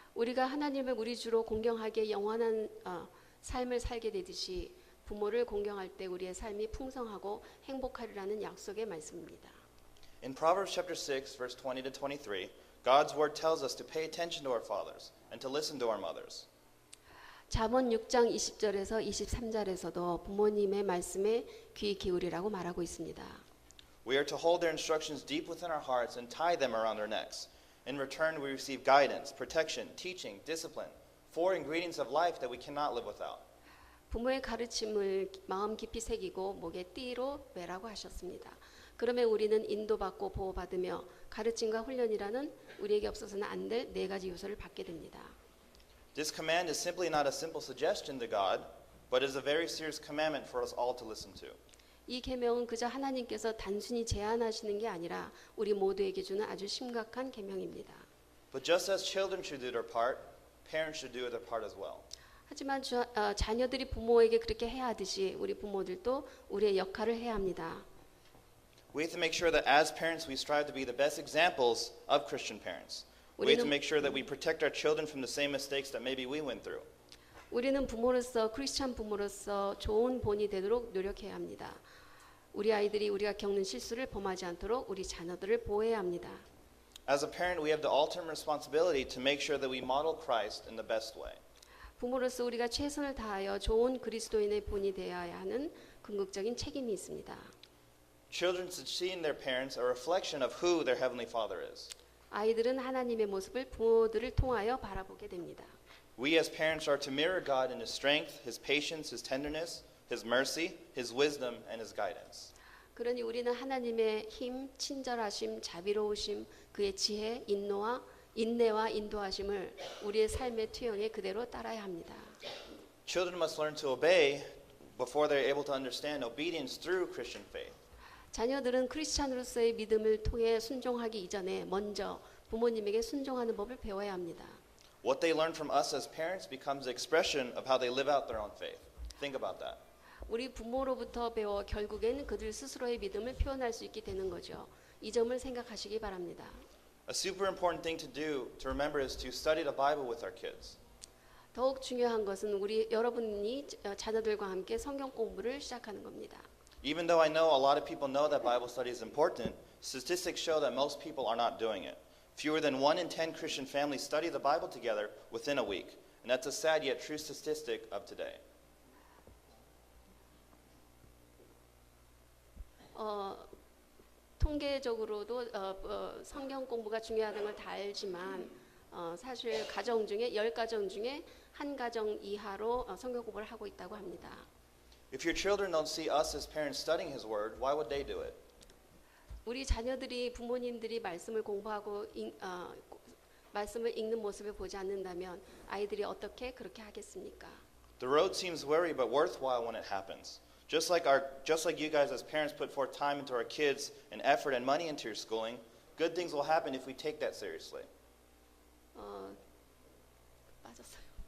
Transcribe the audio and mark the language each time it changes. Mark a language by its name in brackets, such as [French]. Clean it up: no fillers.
[Korean] 우리가 하나님을 우리 주로 공경하게 영원한 삶을 살게 되듯이 부모를 공경할 때 우리의 삶이 풍성하고 행복하리라는 약속의 말씀입니다. [English] In Proverbs chapter 6, verse 20 to 23, God's word tells us to pay attention to our fathers and to listen to our mothers. [Korean] 잠언 6장 20절에서 23절에서도 부모님의 말씀에 귀 기울이라고 말하고 있습니다. [English] We are to hold their instructions deep within our hearts and tie them around our necks. In return, we receive guidance, protection, teaching, discipline, 4 ingredients of life that we cannot live without. [Korean] 부모의 가르침을 마음 깊이 새기고 목에 띠로 매라고 하셨습니다. 그러면 우리는 인도받고 보호받으며 가르침과 훈련이라는 우리에게 없어서는 안 될 4가지 요소를 받게 됩니다. [English] This command is simply not a simple suggestion to God, but is a very serious commandment for us all to listen to. [Korean] 이 계명은 그저 하나님께서 단순히 제안하시는 게 아니라 우리 모두에게 주는 아주 심각한 계명입니다. [English] But just as children should do their part, parents should do their part as well. [Korean] 하지만 자녀들이 부모에게 그렇게 해야 하듯이 우리 부모들도 우리의 역할을 해야 합니다. [English] We have to make sure that as parents we strive to be the best examples of Christian parents. We have to make sure that we protect our children from the same mistakes that maybe we went through. [Korean] 우리는 부모로서 크리스찬 부모로서 좋은 본이 되도록 노력해야 합니다. 우리 아이들이 우리가 겪는 실수를 범하지 않도록 우리 자녀들을 보호해야 합니다. [English] As a parent, we have the ultimate responsibility to make sure that we model Christ in the best way. [Korean] 부모로서 우리가 최선을 다하여 좋은 그리스도인의 본이 되어야 하는 궁극적인 책임이 있습니다. [English] Children succeeding their parents are a reflection of who their heavenly Father is. [Korean] 아이들은 하나님의 모습을 부모들을 통하여 바라보게 됩니다. [English] We as parents are to mirror God in His strength, His patience, His tenderness, His mercy, His wisdom, and His guidance. [Korean] 그러니 우리는 하나님의 힘, 친절하심, 자비로우심, 그의 지혜, 인내와 인도하심을 우리의 삶의 투영에 그대로 따라야 합니다. [English] Children must learn to obey before they're able to understand obedience through Christian faith. [Korean] 자녀들은 크리스찬으로서의 믿음을 통해 순종하기 이전에 먼저 부모님에게 순종하는 법을 배워야 합니다. [English] What they learn from us as parents becomes the expression of how they live out their own faith. Think about that. [Korean] 우리 부모로부터 배워 결국엔 그들 스스로의 믿음을 표현할 수 있게 되는 거죠. 이 점을 생각하시기 바랍니다. [English] A super important thing to do to remember is to study the Bible with our kids. [Korean] 더욱 중요한 것은 여러분이 자녀들과 함께 성경 공부를 시작하는 겁니다. [English] Even though I know a lot of people know that Bible study is important, statistics show that most people are not doing it. Fewer than 1 in 10 Christian families study the Bible together within a week. And that's a sad yet true statistic of today. [Korean] 통계적으로도 성경 공부가 중요하다는 걸 다 알지만 사실 가정 중에 10가정 중에 한 가정 이하로 성경 공부를 하고 있다고 합니다. [English] If your children don't see us as parents studying His Word, why would they do it? [Korean] 우리 자녀들이 부모님들이 말씀을 공부하고 말씀을 읽는 모습을 보지 않는다면 아이들이 어떻게 그렇게 하겠습니까? [English] The road seems weary but worthwhile when it happens. Just like you guys as parents put forth time into our kids and effort and money into your schooling, good things will happen if we take that seriously. [Korean] 빠졌어요.